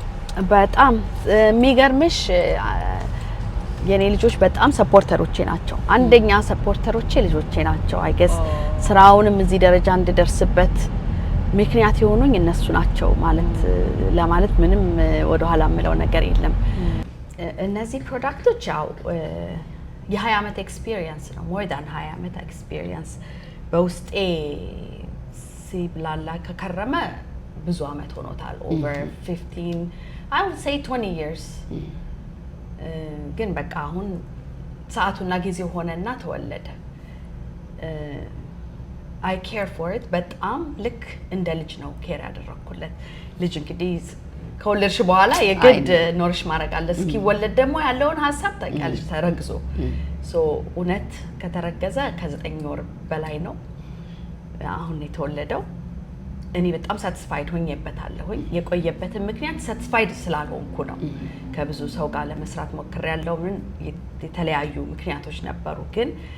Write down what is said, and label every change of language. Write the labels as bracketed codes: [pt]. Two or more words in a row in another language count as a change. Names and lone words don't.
[am] በጣም የሚገርምሽ የኔ ልጆች በጣም ሰፖርተሮቼ ናቸው አንደኛ ሰፖርተሮቼ ልጆቼ ናቸው [en] I guess [am] ስራውንም እዚህ ደረጃ እንድደርስበት ምክንያት የሆኑኝ እነሱ ናቸው ማለት ለማለት ምንም ወደ ኋላ ምለው ነገር የለም እነዚህ ፕሮዳክቶች ያው የ20 አመት ኤክስፒሪየንስ ነው [en] more than [am] 20 አመት ኤክስፒሪየንስ በውስጤ ሲብላላ ከከረመ ብዙ አመት ሆኖታል [en] over 15 I would say 20 years [am] ግን በቃ አሁን ሰዓቱና ጊዜው ሆነና ተወለደ [en] I care for it [am] በጣም ልክ እንደ ልጅ ነው ኬር ያደረኩለት ልጅ እንግዲህ ከወለድሽ በኋላ የግድ ኖርሽ ማድረግ አለ እስኪወለድ ደግሞ ያለውን ሀሳብ ታውቂያለሽ ተረግዞ ሶ እውነት ከተረገዘ ከ9 ወር በላይ ነው አሁን የተወለደው እኔ በጣም ሳቲስፋይድ ሆኜበታለሁኝ የቆየበትን ምክንያት ሳቲስፋይድ ስላልሆንኩ ነው ከብዙ ሰው ጋር ለመስራት ሞክሬያለሁ ምን የተለያዩ ምክንያቶች ነበሩ ግን